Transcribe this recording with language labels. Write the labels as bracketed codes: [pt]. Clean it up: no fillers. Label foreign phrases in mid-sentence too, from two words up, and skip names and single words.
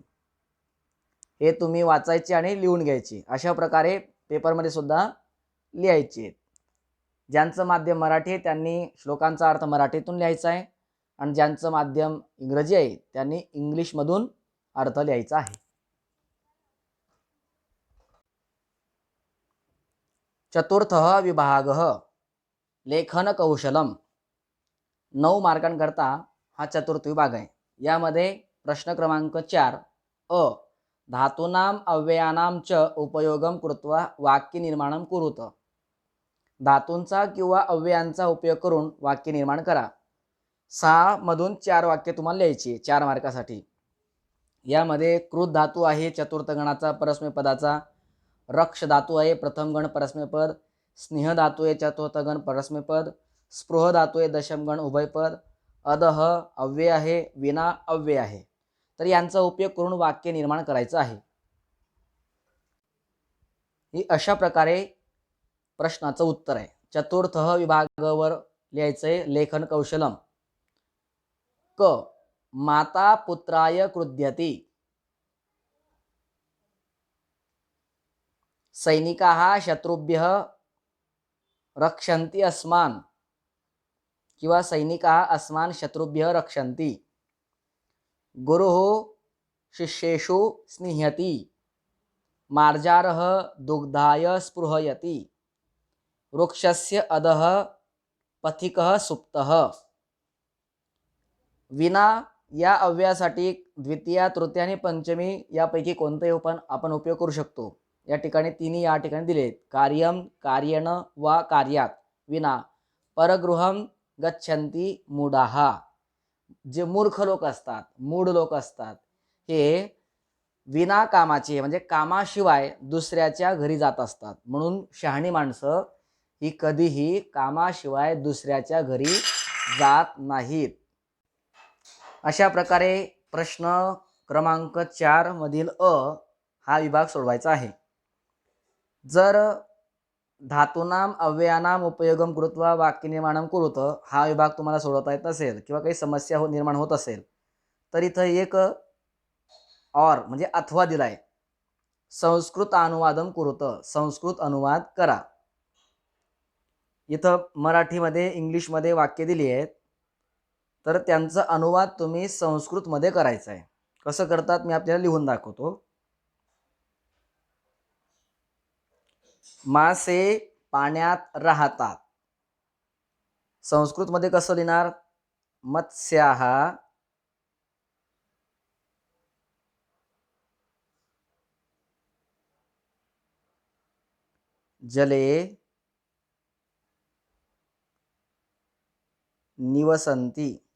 [mr] हे तुम्ही वाचायचे आणि लिहून घ्यायचे. अशा प्रकारे पेपरमध्ये सुद्धा लिहायचे. ज्यांचं माध्यम मराठी आहे त्यांनी श्लोकांचा अर्थ मराठीतून लिहायचा आहे आणि ज्यांचं माध्यम इंग्रजी आहे त्यांनी इंग्लिशमधून अर्थ लिहायचा आहे. [sa] चतुर्थः विभागः लेखन कौशलम. [mr] 9 मार्कांकरता हा चतुर्थ विभाग आहे. यामध्ये प्रश्न क्रमांक [sa] 4 अ धातूनाम अव्ययानाम च उपयोगम कृत्वा वाक्य निर्माणम कुरुत. [mr] धातूंचा किंवा अव्ययांचा उपयोग करून वाक्य निर्माण करा. 6 मधून 4 वाक्य तुम्हाला लिहायची 4 मार्कासाठी. यामध्ये कृत धातू आहे चतुर्थ गणाचा परस्मैपदाचा, रक्ष धातू आहे प्रथम गण परस्मैपद, स्नेह धातू आहे चतुर्थ गण परस्मैपद, स्पृह धातू आहे दशम गण उभयपद, अदह अव्यय आहे, विना अव्यय आहे. तर यांचा उपयोग करून वाक्य निर्माण करायचं आहे. ही अशा प्रकारे प्रश्नाचं उत्तर आहे. चतुर्थ विभागावर लिहायचंय [sa] लेखन कौशलम. क माता पुत्राय क्रुध्यति. सैनिकाः शत्रुभ्यः रक्षन्ति अस्मान् किंवा सैनिकाः अस्मान् शत्रुभ्यः रक्षन्ति. गुरुः शिष्येषु स्निह्यति. मार्जारः दुग्धाय स्पृहयति. वृक्षस्य अधः पथिकः सुप्तः. [mr] विना या अव्ययासाठी द्वितीया तृतीया आणि पंचमी यापैकी कोणतेही आपण उपयोग करू शकतो. या ठिकाणी तिन्ही या ठिकाणी दिलेत. [sa] कार्यम कार्येण वा कार्यात. विना परगृहम गच्छन्ति मूढाः. [mr] जे मूर्ख लोक असतात मूढ लोक असतात हे विना कामाचे म्हणजे कामाशिवाय दुसऱ्याच्या घरी जात असतात. म्हणून शहाणी माणसं ही कधीही कामाशिवाय दुसऱ्याच्या घरी जात नाहीत. अशा प्रकारे प्रश्न क्रमांक 4 मधील अ हा विभाग सोडवायचा आहे. जर [sa] धातूनाम अव्ययानाम उपयोगम कृत्वा वाक्य निर्माणम कुरुत [mr] हा विभाग तुम्हाला सोडवता येत नसेल किंवा काही समस्या निर्माण होत असेल तर इथं एक और म्हणजे अथवा दिलाय. [sa] संस्कृत अनुवादम कुरुत. [mr] संस्कृत अनुवाद करा. इथं मराठीमध्ये इंग्लिशमध्ये वाक्य दिली आहेत तर त्यांचा अनुवाद तुम्ही संस्कृतमध्ये करायचा आहे. कसं करतात मी आपल्याला लिहून दाखवतो. मासे पाण्यात राहतात. संस्कृतमध्ये कसं लिहिणार? [sa] मत्स्याः जले निवसन्ति.